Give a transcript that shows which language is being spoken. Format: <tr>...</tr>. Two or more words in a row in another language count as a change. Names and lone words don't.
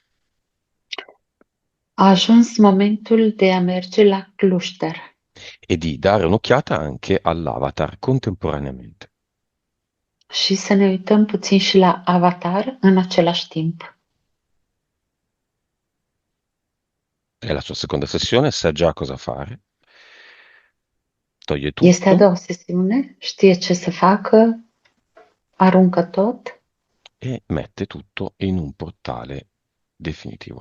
<ro>A ajuns momentul de a merge la cluster</ro> <it>e di dare un'occhiata anche all'avatar contemporaneamente.</it> <ro>și să ne uităm puțin și la avatar în același timp.</ro> <it>È la sua seconda sessione, sa già cosa fare, toglie</it> <ro>Este a</ro> <it>tutto</it> <ro>doua sesiune, știe ce să facă, aruncă tot</ro> <it>e mette tutto in un portale definitivo.</it>